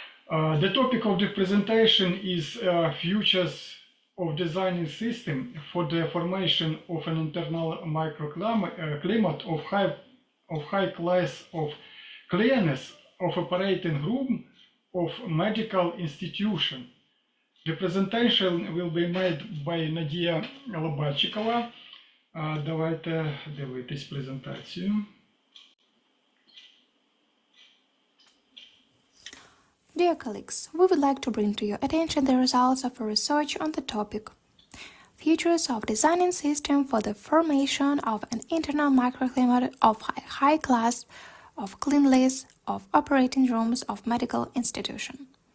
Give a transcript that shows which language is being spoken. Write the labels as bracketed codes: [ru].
[en] The topic of the presentation is Futures of Designing System for the Formation of an Internal Microclimate of High Class of Cleanliness of Operating Room of Medical Institution. The presentation will be made by Nadia Lobatchikova. [uk] Давайте дивитись презентацію. [en] Dear colleagues, we would like to bring to your attention the results of a research on the topic Features of Designing System for the Formation of an Internal Microclimate of High Class of Cleanliness of Operating Rooms of Medical Institution.